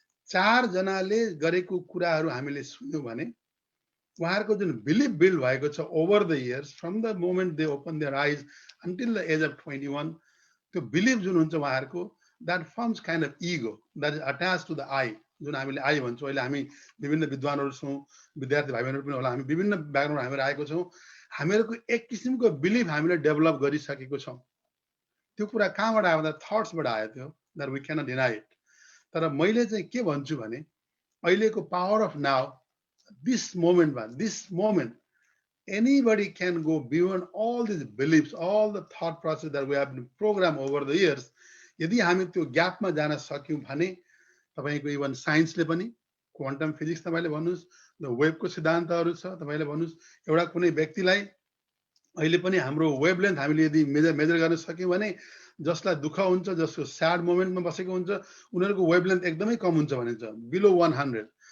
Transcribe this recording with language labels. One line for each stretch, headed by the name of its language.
Nepali: 4 जनाले गरेको कुराहरू हामीले सुन्यौँ भने उहाँहरूको जुन बिलिभ बिल्ड भएको छ
English: over the years, from the moment they open their eyes until the age of 21,
Nepali: त्यो बिलिभ जुन हुन्छ उहाँहरूको,
English: that forms kind of ego that is attach to the I,
Nepali: जुन हामीले आई भन्छौँ। अहिले हामी विभिन्न विद्वानहरू छौँ, विद्यार्थी भाइ बहिनीहरू पनि होला, हामी विभिन्न ब्याकग्राउन्ड हामीहरू आएको छौँ। हामीहरूको एक किसिमको बिलिभ हामीले डेभलप गरिसकेको छौँ। त्यो कुरा कहाँबाट आयो भन्दा थट्सबाट आयो त्यो,
English: That we cannot deny it.
Nepali: तर मैले चाहिँ के भन्छु भने अहिलेको
English: Power of now, this moment anybody can go beyond all these beliefs, all the thought process that we have been programmed over the years.
Nepali: यदि हामी त्यो ग्यापमा जान सक्यौँ भने तपाईको इभन साइन्सले पनि, क्वान्टम फिजिक्स तपाईले भन्नुस्, द वेभको सिद्धान्तहरू छ, तपाईले भन्नुस्, एउटा कुनै व्यक्तिलाई अहिले पनि हाम्रो वेभलेन्थ हामीले यदि मेजर गर्न सक्यौँ भने जसलाई दुःख हुन्छ, जसको स्याड मोमेन्टमा बसेको हुन्छ, उनीहरूको वेभलेन्थ एकदमै कम हुन्छ भनिन्छ, बिलो 100।